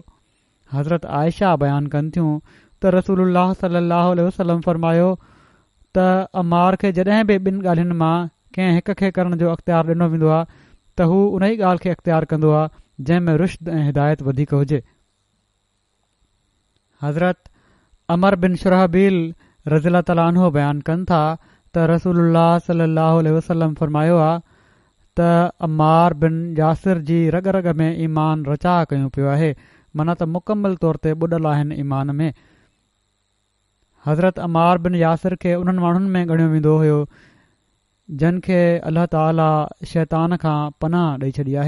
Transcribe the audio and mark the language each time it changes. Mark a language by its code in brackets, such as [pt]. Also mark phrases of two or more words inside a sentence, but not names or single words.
[sd] हज़रत आयशा बयानु कनि थियूं त रसूलुल्लाह [ar] صلى الله عليه وسلم [sd] फ़रमायो त अमार खे जॾहिं बि ॿिनि ॻाल्हियुनि मां कंहिं हिक खे करण जो अख़्तियार ॾिनो वेंदो आहे त हू उन ई ॻाल्हि खे अख़्तियार कंदो आहे जंहिं में रुश्द ऐं हिदायत वधीक हुजे। हज़रत अमर बिन शुरहबील [ar] رضي الله تعالى عنه [sd] बयानु कनि था त रसूलुल्लाह [ar] صلى الله عليه وسلم [sd] फ़रमायो आहे त अमार बिन यासिर जी रग रग में ईमान रचा कयूं पियो आहे, माना त मुकमल तौर ते ॿुॾल आहिनि ईमान में। हज़रत अमार बिन यासिर खे उन्हनि माण्हुनि में ॻणियो वेंदो हुयो जिन खे [ar] الله تعالى [sd] शैतान खां पनाह ॾेई छॾी आहे।